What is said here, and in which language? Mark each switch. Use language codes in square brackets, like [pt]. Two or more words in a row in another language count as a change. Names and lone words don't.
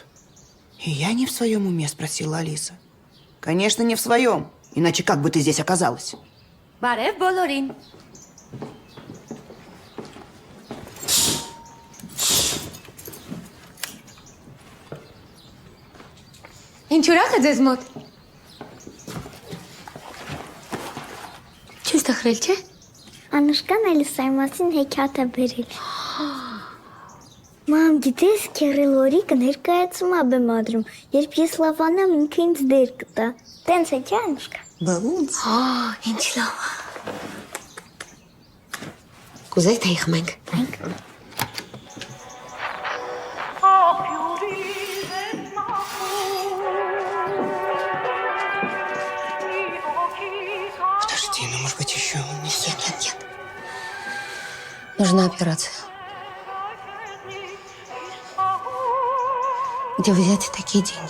[ru] «И я не в своем уме?» — спросила Алиса. «Конечно, не в своем. Иначе как бы ты здесь оказалась?» [hy] Բարև բոլորին։ Ինչ ուրախ է ձեզ մոտ։ Չես տխրել, չէ՞։ Անուշկան Ալիսայի մասին հեքիաթ է բերել։ Մամ, գիտես, Քեռելորիկը ներկայացում է բեմադրում, երբ ես լավանամ ինքը ինձ դեր կտա։ Տենց է, չէ՞ Անուշկա։ Բա ոնց։ Ինչ լավ։ Կուզեք թե იხմենք։ Մենք [ru] Подожди, ну может быть еще не Нет. Нужна операция. Где взять такие деньги?